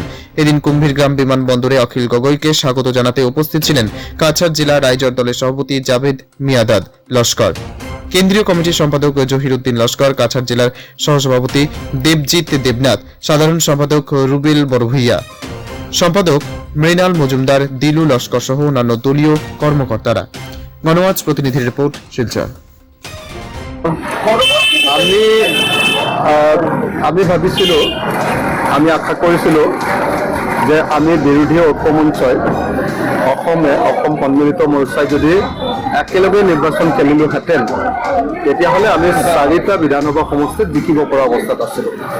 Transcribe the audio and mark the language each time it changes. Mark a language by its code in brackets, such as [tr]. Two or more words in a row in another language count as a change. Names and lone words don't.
[bn] এদিন কুম্ভীরগ্রাম বিমানবন্দরে অখিল গগৈকে স্বাগত জানাতে উপস্থিত ছিলেন কাছাড় জেলা রাইজর দলের সভাপতি জাভেদ মিয়াদাদ লস্কর, কেন্দ্রীয় কমিটির সম্পাদক জহিরুদ্দিন লস্কর, কাছাড় জেলার সহসভাপতি দেবজিৎ দেবনাথ, সাধারণ সম্পাদক রুবেল বড়ভূইয়া, সম্পাদক মৃণাল মজুমদার, দিলু লস্কর সহ অন্যান্য দলীয় কর্মকর্তারা। গণওয়াচ প্রতিনিধির রিপোর্ট, শিলচর। [as] আমি ভাবিছিলোঁ, আমি আশা কৰিছিলোঁ যে আমি বিৰোধী ঐক্যমঞ্চই অসম সন্মিলিত মৰ্চাই যদি একেলগে নিৰ্বাচন খেলিলোহেঁতেন তেতিয়াহ'লে আমি 4টা বিধানসভা সমষ্টিত জিকিব পৰা অৱস্থাত আছিলোঁ।